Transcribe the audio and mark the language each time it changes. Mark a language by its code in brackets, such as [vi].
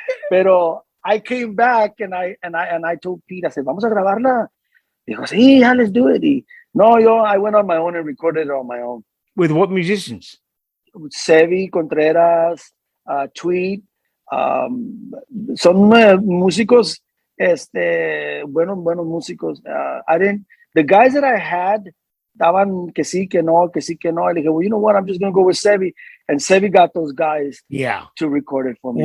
[es] Pero [en] I came back and I told Pete, I said, [es] vamos a grabarla. Dijo, sí, [en] yeah, let's do it. I went on my own and recorded it on my own. With what musicians? Sevi, Contreras, Tweet. [es] Son músicos, buenos músicos. [en] The guys that I had, [es] daban que sí, que no. [en] I [es] dije, [en] well, you know what? I'm just going to go with Sevi. And Sevi got those guys to record it for me.